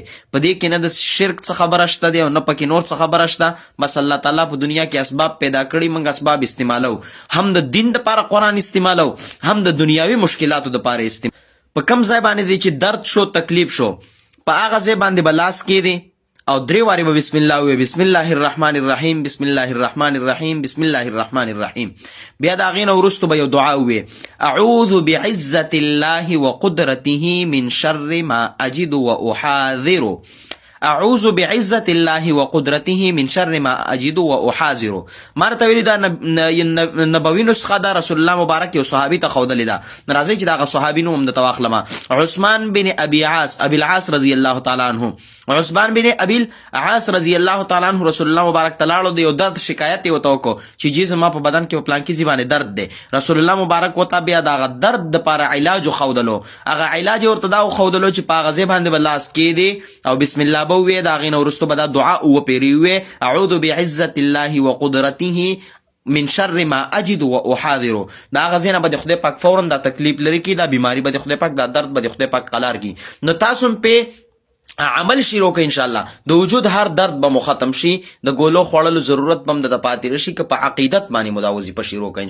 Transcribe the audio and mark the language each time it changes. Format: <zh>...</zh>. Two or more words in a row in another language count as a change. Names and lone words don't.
<ps>په دې کې نه د شرک څه خبره شته دی او نه پکې نور څه خبره شته. بس الله تعالی په دنیا کې اسباب پیدا کړي، موږ اسباب استعمالو، هم د دین دپاره قرآن استعمالو، هم د دنیاوي مشکلاتو دپاره استعمالو. په کم ځای باندې دی چې درد شو، تکلیف شو، په هغه ځای باندې به لاس کېدی او درې وارې به</ps> <ar>بسم الله</ar> <ps>ووایې،</ps> <ar>بسم الله الرحمن الرحیم، بسم الله الرحمن الرحیم، بسم الله الرحمن الرحیم.</ar> <ps>بیا د هغې نه وروستو به یو دعا ووایې،</ps> <ar>اعوذ بعزة الله وقدرته من شر ما اجد واحاذر. اعوذ بعزة الله وقدرته من شر ما اجد واحاذر.</ar> <ps>ما راته ویلي دا نبوي نسخه ده، رسول الله مبارک یو صحابي ته ښودلې ده. راځئ چې د هغه صحابي نوم هم درته واخلمه. عثمان بن ابي العاص</ps> <ar>رضی الله تعالی عنه.</ar> <ps>عثمان بن ابي العاص</ps> <ar>رضی الله تعالی عنه</ar> <ps>رسول الله مبارک ته لاړو، د یو درد شکایت یې ورته وکړو چې جی زما په بدن کې په پلانکي ځای باندې درد دی. رسول الله مبارک ورته بیا د هغه درد دپاره علاج وښودلو. هغه علاج یې ورته دا وښودلو چې په هغه ځای باندې به لاس کېدې او</ps> <ar>بسم الله</ar> <ps>به ووایې، د هغې نه وروستو به دا دعا وپېرې ووایې،</ps> <ar>اعوذ بعزة الله وقدرته من شر ما اجد واحاذر.</ar> <ps>دا هغه ځای نه به د خدای پاک فورا دا تکلیف لرې کړي، دا بیماري به د خدای پاک، دا درد به د خدای پاک قلار کړي. نو تاسو هم پې عمل شروع کړئ، انشاءالله د وجود هر درد به مو ختم شي، د ګولو خوړلو ضرورت به هم درته پاتې نه شي که په عقیدت باندې مو دا وظیفه شروع کړئ.</ps>